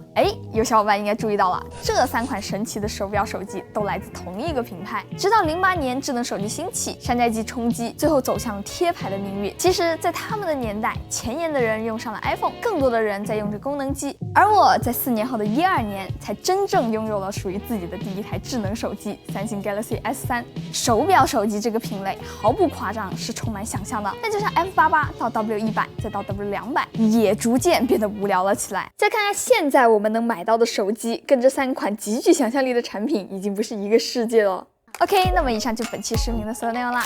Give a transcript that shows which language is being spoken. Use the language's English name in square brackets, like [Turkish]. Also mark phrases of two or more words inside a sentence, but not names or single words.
[Chinese] 哎，有小夥伴應該注意到了，這3款神奇的手錶手機都來自同一個品牌。直到08年智能手機興起，山寨機衝擊，最後走向貼牌的命運。其實，在他們的年代，前沿的人用上了 iPhone， 更多的人在用着功能機。而我在4年後的12年，才真正擁有了屬於自己的第一台智能手機——三星 Galaxy S3。手錶手機這個品類毫不誇張，是充滿想象的。但就像 F88到 W100，再到 W200，也逐漸變得無聊了起來。再看看现在我們能買到的手機，跟這3款極具想象力的產品已經不是一個世界了。OK， 那麼以上就本期視頻的所有內容啦。